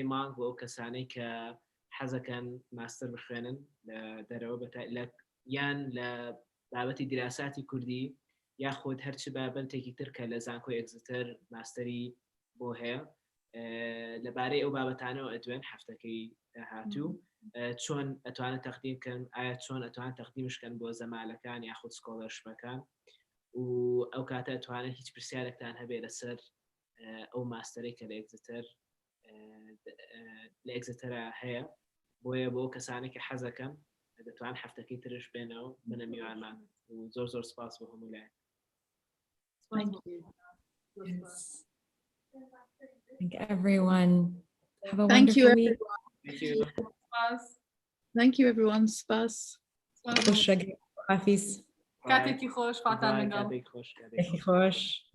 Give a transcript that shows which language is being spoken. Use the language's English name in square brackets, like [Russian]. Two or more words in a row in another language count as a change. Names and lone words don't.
[Central Kurdish] مانگ بۆ ئەو کەسانەی کە حەزەکەن ماستەر بخوێنن لە دەرەوە یان لە بابەتی دیراساتی کوردی یاخود هەرچی بابەتێکی تر کە لە زانکۆی ئەگزتەر ماستەری بۆ هەیە لەبارەی ئەو بابەتانەوە ئەدوێن هەفتەکەی داهاتوو چۆن ئەتوانێت تەقدیمکەن ئایا چۆن ئەتوانێت تەقدیمشکەن بۆ زەمالەکان یاخود سکۆلەرشپەکان و ئەو کاتە ئەتوانێت هیچ پرسیارێکتان هەبێ لەسەر ئەو ماستەرێک کە لە ئەگزتەرە هەیە بۆیە بۆ کەسانی کە حەزەکەن دەتوان هەفتەکەی ترش بێنەوە بنە میوانمان و زۆر سپاس بۆ هەموو لایەن. [English] Thank everyone. Have a Thank you, wonderful week. Thank you. Thank you, everyone. [Central Kurdish] Spas. خوش رگی حافظ. کاتێکی خۆش فاتان لەگەڵ. کاتێکی خۆش. خۆش.